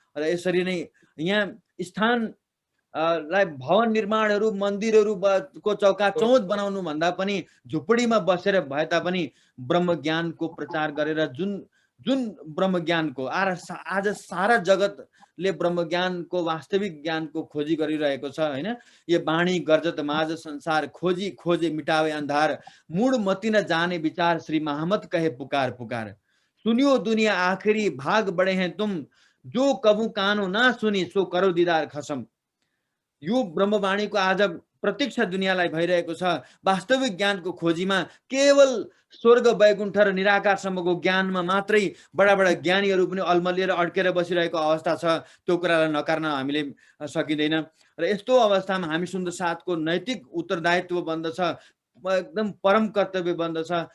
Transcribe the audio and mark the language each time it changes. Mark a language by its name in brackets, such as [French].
[Nepali] र यसरी नै यहाँ स्थान लाई भवन निर्माणहरू मन्दिरहरूको चौकाचौध बनाउनु भन्दा पनि झुपडीमा बसेर भए तापनि ब्रह्म ज्ञानको प्रचार गरेर जुन ब्रह्मज्ञानको आज सारा जगतले ब्रह्मज्ञानको वास्तविक ज्ञानको खोजी गरिरहेको छ हैन। [Hindi] यो बाणी गर्जत माझ संसार खोजी खोजे मिटावे अंधार मूड मति न जाने विचार श्री मोहम्मद कहे पुकार पुकार सुनियो दुनिया आखिरी भाग बड़े हैं तुम जो कबू कानो ना सुनी सो करो दीदार खसम। [Nepali] यो ब्रह्मवाणीको आज प्रत्यक्ष दुनियाँलाई भइरहेको छ। वास्तविक ज्ञानको खोजीमा केवल स्वर्ग वैकुण्ठ र निराकारसम्मको ज्ञानमा मात्रै बडा बडा ज्ञानीहरू पनि अल्मलिएर अड्केर बसिरहेको अवस्था छ। त्यो कुरालाई नकार्न हामीले सकिँदैन र यस्तो अवस्थामा हामी सुन्दर साथको नैतिक उत्तरदायित्व बन्दछ, एकदम परम कर्तव्य बन्दछ।